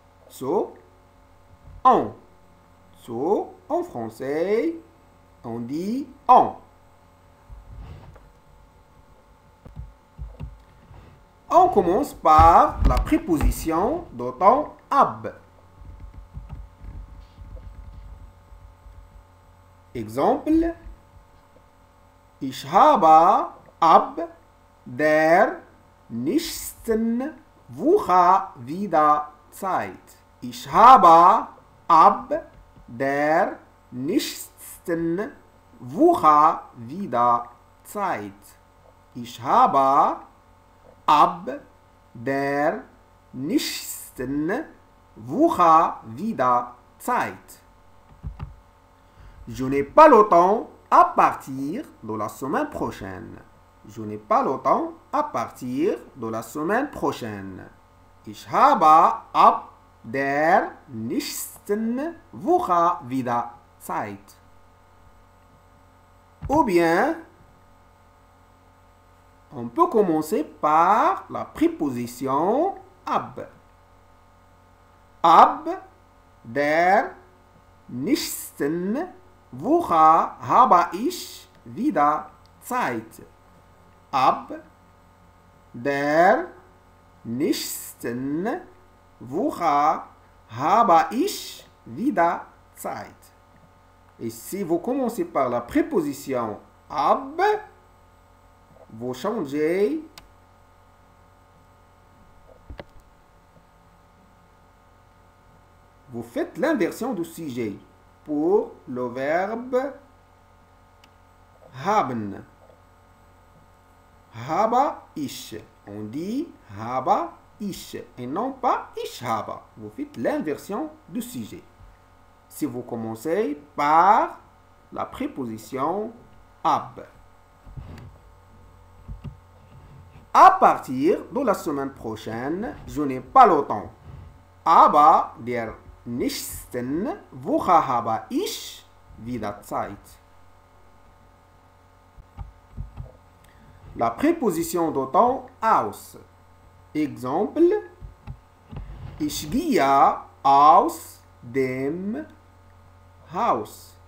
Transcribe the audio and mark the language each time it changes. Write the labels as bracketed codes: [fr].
[fr] Zu, en. Zu, en français, on dit en. On commence par la préposition de temps ab. Exemple, [de] ich habe ab der nächsten Woche wieder Zeit. Ich habe ab der nächsten Woche wieder Zeit. Ich habe ab der nächsten Woche wieder Zeit. [fr] Je n'ai pas le temps à partir de la semaine prochaine. Je n'ai pas le temps à partir de la semaine prochaine. [de] Ich habe ab der nächsten Woche wieder Zeit. [fr] Ou bien, on peut commencer par la préposition ab. [de] Ab der nächsten Woche habe ich wieder Zeit. Ab der nächsten Woche habe ich wieder Zeit. [fr] Et si vous commencez par la préposition ab, vous changez vous faites l'inversion du sujet pour le verbe haben. [de] Habe ich. [fr] On dit habe ich et non pas ich habe. Vous faites l'inversion du sujet. Si vous commencez par la préposition ab. À partir de la semaine prochaine, je n'ai pas le temps. [de] Aber der nächsten Woche habe ich wieder Zeit. [fr] La préposition de temps aus. Exemple, [de] ich gehe aus dem Haus.